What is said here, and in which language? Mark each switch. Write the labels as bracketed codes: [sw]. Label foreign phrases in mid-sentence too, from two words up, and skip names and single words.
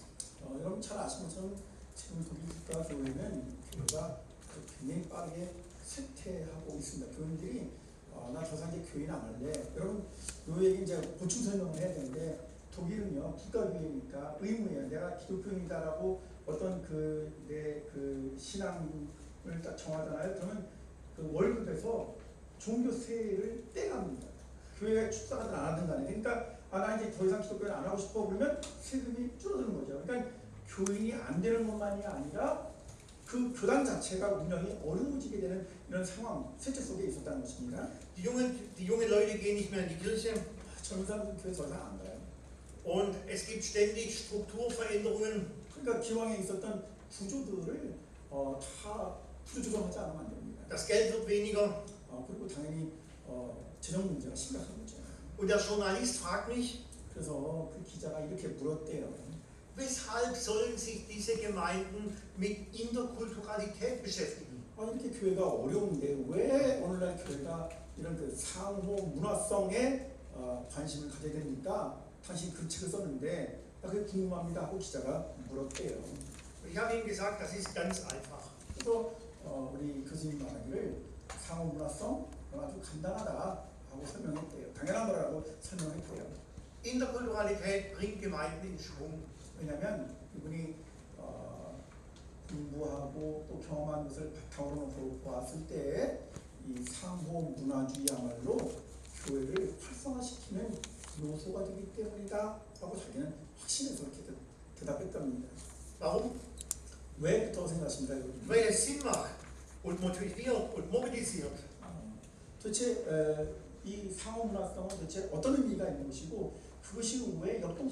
[ko] 여러분 잘 아시는 것처럼 지금 독일 국가교회는 교회가 굉장히 빠르게 쇠퇴하고 있습니다. 교인들이 나 더 이상 이제 교인 안 할래. 여러분 요 얘기 이제 보충 설명을 해야 되는데 독일은요 국가교회니까 의무예요. 내가 기독교인이다라고 어떤 내 신앙을 딱 정하잖아요. 그러면 그 월급에서 종교세를 떼갑니다. 교회가 축사하든 안 하든 간에. 그러니까 나 이제 더 이상 기독교를 안 하고 싶어 그러면 세금이 줄어드는 거죠. 그러니까 교인이 안 되는 것만이 아니라 그 교단 자체가 운영이 어려워지게 되는 이런 상황, 쇠퇴 속에 있었다는 것입니다. [de] Die jungen Leute gehen nicht mehr in die Kirche. [ko] 젊은 사람들은 교회 더 이상 안 가요. [de] Und es gibt ständig Strukturveränderungen. [ko] 그러니까 기왕에 있었던 구조들을 다 구조 조정하지 않으면 안 됩니다. [de] Das Geld wird weniger. [ko] 그리고 당연히 재정 문제가 심각한 거죠. [de] Und der Journalist fragt mich, [ko] 그래서 그 기자가 이렇게 물었대요. [de] weshalb sollen sich diese Gemeinden mit Interkulturalität beschäftigen? [ko] 이렇게 교회가 어려운데 왜 오늘날 교회가 이런 그 상호 문화성에 관심을 가져야 됩니까? 당신 그 책을 썼는데 나 그게 궁금합니다 하고 기자가 물었대요. [de] Ich habe ihm gesagt, das ist ganz einfach. [ko] 그래서 우리 교수님 말하기를 상호 문화성 아주 간단하다라고 설명했대요. 당연한 거라고 설명했대요. [de] Interkulturalität bringt Gemeinden in Schwung. [ko] 왜냐하면 이분이 공부하고 또 경험한 것을 바탕으로 놓고 보았을 때 이 상호 문화주의야말로 교회를 활성화시키는 요소가 되기 때문이다라고 자기는 확신해서 이렇게 대답했답니다. [de] Warum? [ko] 왜 그렇다고 생각하십니까? 여러분? [de] Weil es Sinn macht und motiviert und mobilisiert. [ko] 도대체 이 상호 문화성은 도대체 어떤 의미가 있는 것이고 그것이 왜 역동성